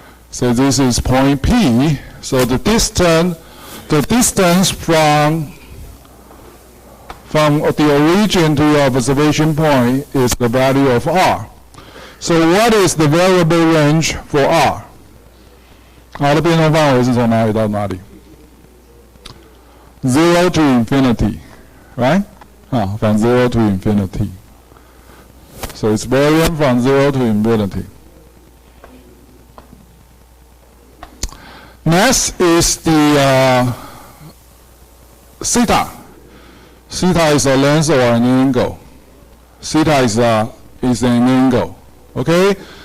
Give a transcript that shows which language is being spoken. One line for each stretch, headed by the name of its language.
English: So this is point P. So the distance from the origin to the observation point is the value of R. So what is the variable range for R?
Chinese: R 的变动范围是从哪里到哪里 ？
English: 0 to infinity, right? From 0 to infinity. So it's varying from 0 to infinity. Next is the theta. Theta is a length or an angle. Theta is an angle. Okay?